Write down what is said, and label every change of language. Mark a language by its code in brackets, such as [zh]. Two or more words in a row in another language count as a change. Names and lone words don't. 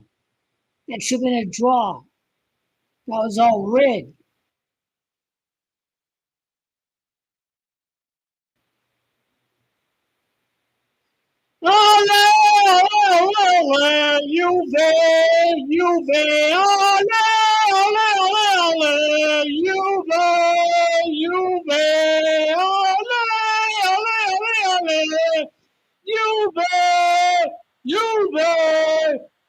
[en] That should have been a draw. That was all rigged. Ole, ole, Juve, Juve, ole, ole, ole, ole, Juve, Juve, ole, ole, ole, ole, Juve, Juve.